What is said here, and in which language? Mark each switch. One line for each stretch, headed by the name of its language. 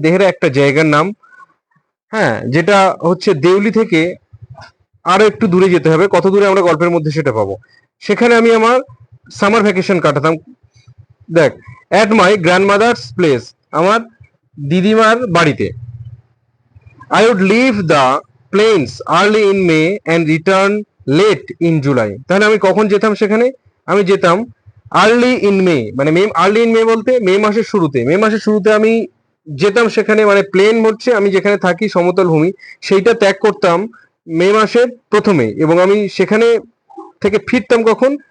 Bangla: দেহেরা একটা জায়গার নাম, হ্যাঁ, যেটা হচ্ছে দেউলি থেকে আরো একটু দূরে যেতে হবে। কত দূরে আমরা গল্পের মধ্যে সেটা পাবো। সেখানে আমি আমার সামার ভ্যাকেশন কাটাতাম।
English: দেখ, at my grandmother's place,
Bangla: আমার দিদিমার বাড়িতে।
English: I would leave the plains early in May and return late in July.
Bangla: তাহলে আমি কখন যেতাম সেখানে? আমি যেতাম
English: early in May,
Bangla: মানে মে, আর্লি ইন মে বলতে মে মাসের শুরুতে। মে মাসের শুরুতে আমি যেতাম সেখানে, মানে প্লেন হচ্ছে আমি যেখানে থাকি সমতল ভূমি, সেইটা ত্যাগ করতাম মে মাসের প্রথমে, এবং আমি সেখানে থেকে ফিরতাম কখন?